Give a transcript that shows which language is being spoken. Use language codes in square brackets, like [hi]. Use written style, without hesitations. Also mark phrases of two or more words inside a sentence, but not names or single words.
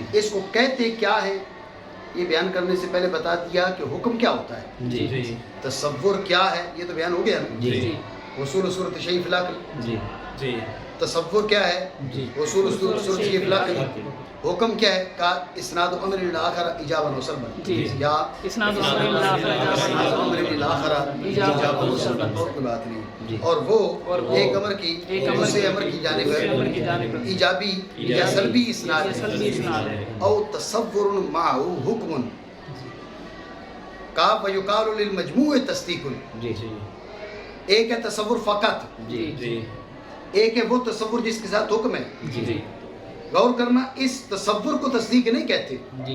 [ur] اس کو کہتے کیا ہے یہ بیان کرنے سے پہلے بتا دیا کہ حکم کیا ہوتا ہے. جی تصور کیا ہے یہ تو بیان ہو گیا نا. جی [ar] حصول صورت شیء فی العقل. [ur] جی جی تصور کیا ہے؟ جی [ar] حصول صورت شیء فی العقل. [ur] حکم کیا ہے؟ [ar] کا اسناد امر الاخر ایجابا و سلبا. [ur] جی. یا [ar] اسناد امر الاخر اسناد امر الاخر ایجابا و سلبا. [ur] اور کوئی بات نہیں. جی. اور وہ اور وہ ایک امر کی ایک امر دوسرے کی امر کی جانب دوسرے امر کی جانب ہے ایجابی یا سلبی اسناد یا سلبی اسناد ہے. [ar] او تصور معه حکم کا ویقال للمجموع تصدیق. [ur] جی جی ایک ہے تصور فقط، جی جی ایک ہے وہ تصور جس کے ساتھ حکم ہے. جی غور کرنا، اس تصور کو تصدیق نہیں کہتے.